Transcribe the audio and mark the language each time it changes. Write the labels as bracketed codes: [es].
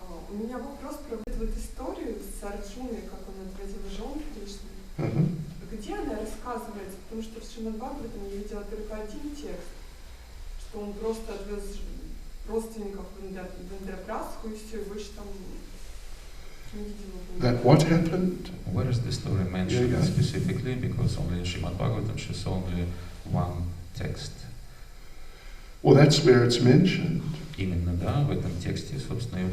[ru] У меня вопрос про вот историю с Арджуной, как он отразил жен Кришны. Где она рассказывается? Потому что в Шримад-Бхагаватам я видела только один текст, что он просто отвез родственников в Индропрастху и все, и больше там не видела. [en] That what happened? Where is the story mentioned specifically? Because only in Shrimad-Bhagavatam she's only one text. Well, that's where it's mentioned. [ru] Именно, да, в этом тексте, собственно, и